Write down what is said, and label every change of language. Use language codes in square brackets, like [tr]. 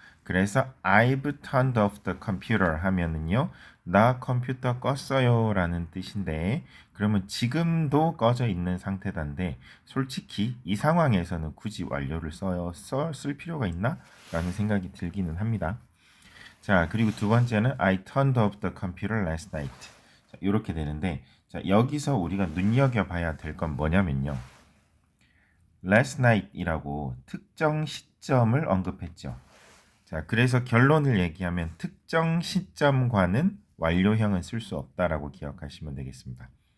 [ko] 그래서 [en] I've turned off the computer [ko] 하면은요, 나 컴퓨터 껐어요 라는 뜻인데, 그러면 지금도 꺼져 있는 상태단데 솔직히 이 상황에서는 굳이 완료를 쓸 필요가 있나? 라는 생각이 들기는 합니다. 자, 그리고 두 번째는 [en] I turned off the computer last night. [ko] 자, 이렇게 되는데, 자, 여기서 우리가 눈여겨봐야 될 건 뭐냐면요, [en] last night [ko] 이라고 특정 시점을 언급했죠. 자, 그래서 결론을 얘기하면 특정 시점과는 완료형은 쓸 수 없다라고 기억하시면 되겠습니다.